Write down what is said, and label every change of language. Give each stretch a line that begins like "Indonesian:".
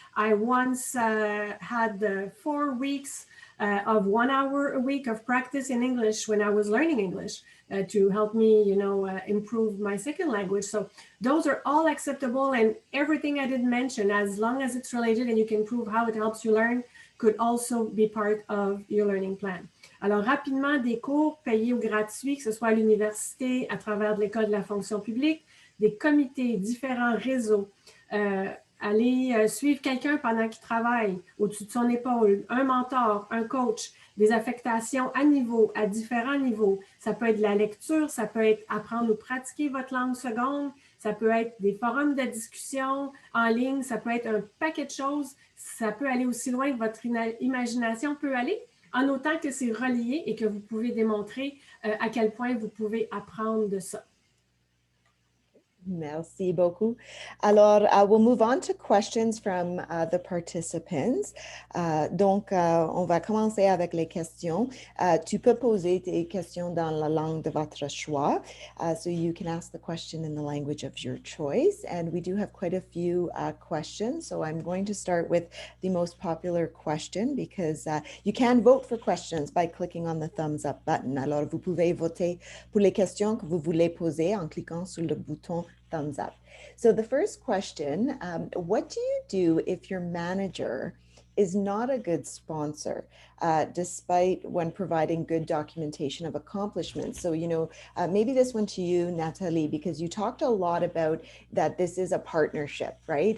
English: I once had 4 weeks of 1 hour a week of practice in English when I was learning English to help me, improve my second language. So those are all acceptable, and everything I didn't mention, as long as it's related and you can prove how it helps you learn, could also be part of your learning plan.
French: Alors, rapidement, des cours payés ou gratuits, que ce soit à l'université, à travers de l'École de la fonction publique, des comités, différents réseaux, aller suivre quelqu'un pendant qu'il travaille au-dessus de son épaule, un mentor, un coach, des affectations à différents niveaux. Ça peut être de la lecture, ça peut être apprendre ou pratiquer votre langue seconde, ça peut être des forums de discussion en ligne, ça peut être un paquet de choses. Ça peut aller aussi loin que votre imagination peut aller, en autant que c'est relié et que vous pouvez démontrer à quel point vous pouvez apprendre de ça. Merci beaucoup.
English: Alors, we'll move on to questions from the participants.
French: Donc, on va commencer avec les questions. Tu peux poser tes questions dans la langue de votre choix.
English: So you can ask the question in the language of your choice. And we do have quite a few questions. So I'm going to start with the most popular question because you can vote for questions by clicking on the thumbs up button.
French: Alors, vous pouvez voter pour les questions que vous voulez poser en cliquant sur le bouton thumbs up.
English: So the first question, what do you do if your manager is not a good sponsor, despite when providing good documentation of accomplishments? So, maybe this one to you, Natalie, because you talked a lot about that this is a partnership, right?